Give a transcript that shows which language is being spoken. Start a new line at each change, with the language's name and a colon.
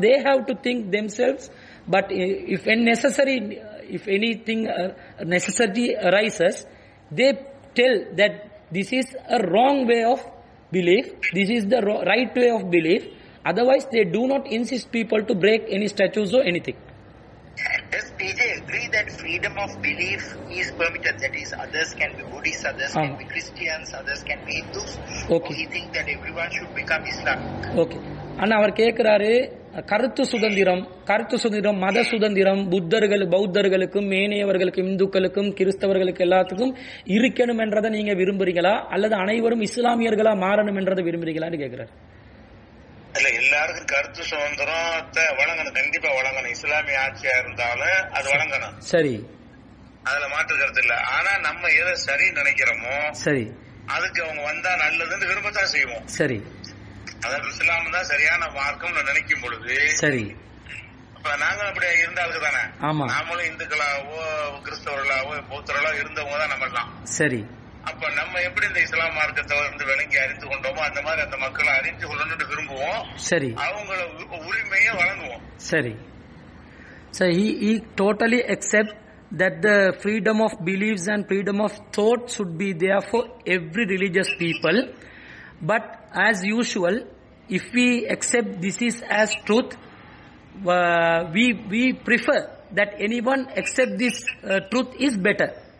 English: They have to think themselves, but if anything necessity arises, they tell that this is a wrong way of belief, this is the right way of belief. Otherwise they do not insist people to break any statues or anything. Does PJ agree that freedom of belief is permitted? That is, others can be Buddhists, others can be Christians, others can be Hindus. Okay. Or he thinks that everyone should become Islamic. Okay.
Tamil: அண்ணா அவர் கேட்கிறாரு, கருத்து சுதந்திரம், மத சுதந்திரம் பௌத்தர்களுக்கும் ஏனையவர்களுக்கும் இந்துக்களுக்கும் கிறிஸ்தவர்களுக்கு எல்லாத்துக்கும் இருக்கணும் என்றதை நீங்க விரும்புறீங்களா அல்லது அனைவரும் இஸ்லாமியர்களா மாறணும் என்றதை விரும்புறீங்களான்னு கேட்கிறாரு. இல்ல, எல்லாருக்கும் கருத்து சுதந்திரத்தை வழங்கணும், கண்டிப்பா வழங்கணும். இஸ்லாமிய ஆட்சியா இருந்தாலும் அது வழங்கணும். சரி, அதுல மாற்று கருத்து இல்ல. ஆனா நம்ம எதை சரி நினைக்கிறோமோ சரி அதுக்கு அவங்க வந்தா நல்லதுன்னு விரும்பத்தான் செய்வோம். சரி, அதாவது இஸ்லாம் தான் சரியான மார்க்கம் நினைக்கும் பொழுது சரி, இப்ப நாங்க அப்படி இருந்தாலும் தானே, நாமளும் இந்துக்களாவோ கிறிஸ்தவர்களாவோ பௌத்தர்களாவோ இருந்தவங்க தான் நம்ம எல்லாம். சரி, அப்ப நம்ம எப்படி இந்த இஸ்லாம் மார்க்கத்தை விளங்கி அறிந்து கொண்டோமோ அந்த மாதிரி அந்த மக்களை அறிந்து கொள்ளணும்னு விரும்புவோம். சரி, அவங்கள உரிமையை வழங்குவோம். சரி.
English: So he totally accept that the freedom of beliefs and freedom of thought should be there for every religious people. But as usual, if we accept this is as truth, we prefer that anyone accept this truth is better.